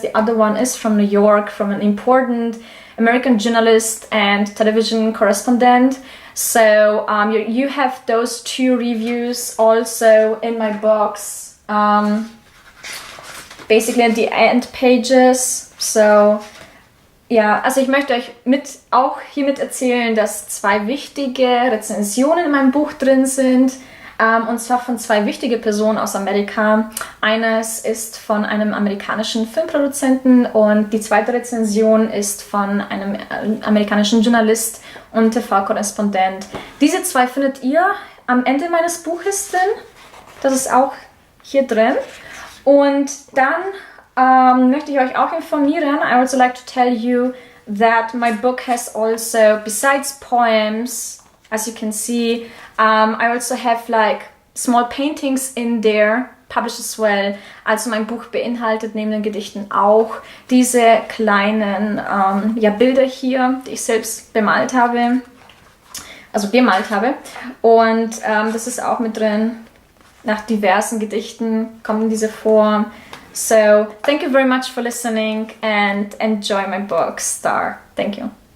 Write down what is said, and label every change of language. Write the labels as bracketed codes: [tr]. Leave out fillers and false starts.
[en] The other one is from New York, from an important American journalist and television correspondent. So you have those two reviews also in my books, basically at the end pages. [de] So ja, also ich möchte euch auch hiermit erzählen, dass 2 wichtige Rezensionen in meinem Buch drin sind. Und zwar von 2 wichtigen Personen aus Amerika. Eines ist von einem amerikanischen Filmproduzenten und die zweite Rezension ist von einem amerikanischen Journalist und TV-Korrespondent. Diese 2 findet ihr am Ende meines Buches drin. Das ist auch hier drin. Und dann möchte ich euch auch informieren. [en] I also like to tell you that my book has also, besides poems, as you can see, I also have like small paintings in there, published as well. [de] Also mein Buch beinhaltet neben den Gedichten auch diese kleinen Bilder hier, die ich selbst bemalt habe, also gemalt habe. Und das ist auch mit drin. Nach diversen Gedichten kommen diese vor. [en] So, thank you very much for listening and enjoy my book, STAR. Thank you.